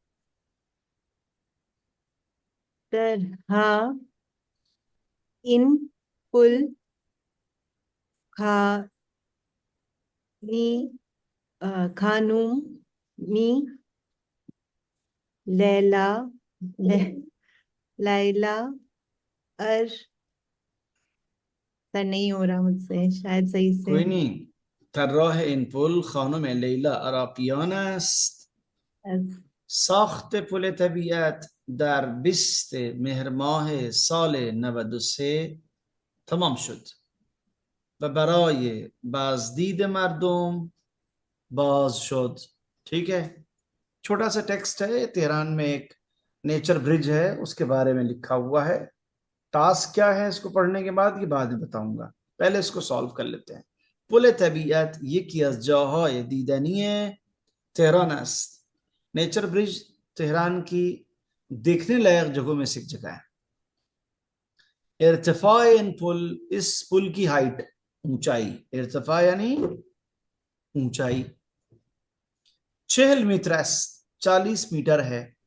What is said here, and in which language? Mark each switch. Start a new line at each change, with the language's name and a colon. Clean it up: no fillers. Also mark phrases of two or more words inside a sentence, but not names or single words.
Persian: طراح این پل خانی خانم می لیلا لیلا ار
Hindi: सर नहीं हो रहा मुझसे शायद सही से कोई नहीं।
Persian: طراح این پل خانم لیلا اراقیان است. ساخت پل طبیعت در 20 مهر ماه سال 93 تمام شد و برای بازدید مردم باز شد.
Hindi: ठीक है। छोटा सा टेक्स्ट है, तेहरान में एक नेचर ब्रिज है उसके बारे में लिखा हुआ है। टास्क क्या है इसको पढ़ने के बाद, ये बाद में बताऊंगा, पहले इसको सॉल्व कर लेते हैं।
Persian: پل طبیعت یکی از جاهای دیدنی तेहरान است.
Hindi: नेचर ब्रिज तेहरान की देखने लायक जगहों में से एक जगह है।
Persian: ارتفاع این پل,
Hindi: इस पुल की हाइट, ऊंचाई, इर्तिफा यानी ऊंचाई 40
Persian: متر است,
Hindi: 40 मीटर है।